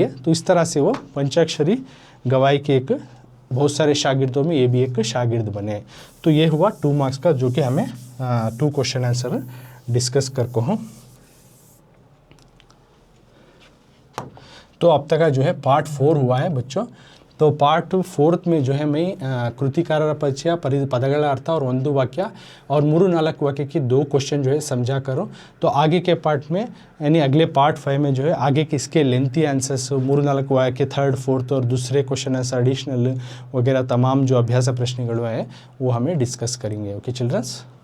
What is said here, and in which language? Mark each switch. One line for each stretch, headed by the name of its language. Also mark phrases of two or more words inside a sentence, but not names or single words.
Hindi: तो इस तरह से वो पंचाक्षरी गवाई के एक बहुत सारे शागिर्दों में ये भी एक शागिर्द बने। तो ये हुआ 2 मार्क्स का, जो कि हमें 2
English: question answer
Hindi: डिस्कस कर को हूँ। तो अब तक का जो है पार्ट 4 हुआ है बच्चों। तो पार्ट 4 में जो है मैं कृतिकारರ
Kannada: ಪರಿಚಯ, ಪದಗಳ ಅರ್ಥ
Hindi: और
Kannada: ಒಂದು ವಾಕ್ಯ
Hindi: और 3-4 वाक्य की 2 क्वेश्चन जो है समझा करो। तो आगे के पार्ट में यानी अगले पार्ट 5 में जो है आगे के इसके
English: lengthy answers
Hindi: 3-4 वाक्य, 3rd 4th और दूसरे
English: question answer additional
Hindi: वगैरह तमाम जो अभ्यास प्रश्नಗಳು है वो हमें डिस्कस करेंगे।
English: okay childrens.